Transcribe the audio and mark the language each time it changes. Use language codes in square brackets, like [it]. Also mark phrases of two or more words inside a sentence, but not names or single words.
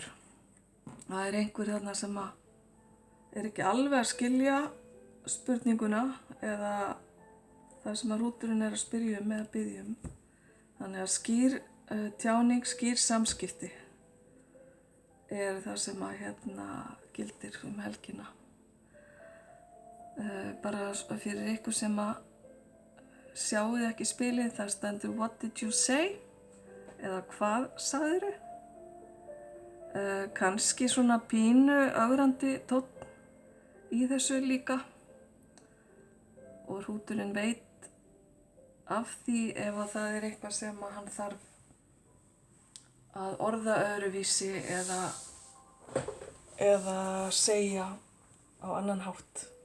[is] Það er einhver þarna sem er ekki alveg að skilja spurninguna eða það sem að hrúturinn er að spyrja um eða biðja um. Þannig að skýr tjáning, skýr samskipti er það sem að gildir helgina. Bara fyrir ykkur sem að sjáuð ekki spilið, það stendur [en] What did you say? [is] Eða hvað sagðirðu? Kannski svona pínu ögrandi tónn í þessu líka. Og hrúturinn veit af því ef að það er eitthvað sem að hann þarf að orða öðruvísi eða segja á annan hátt.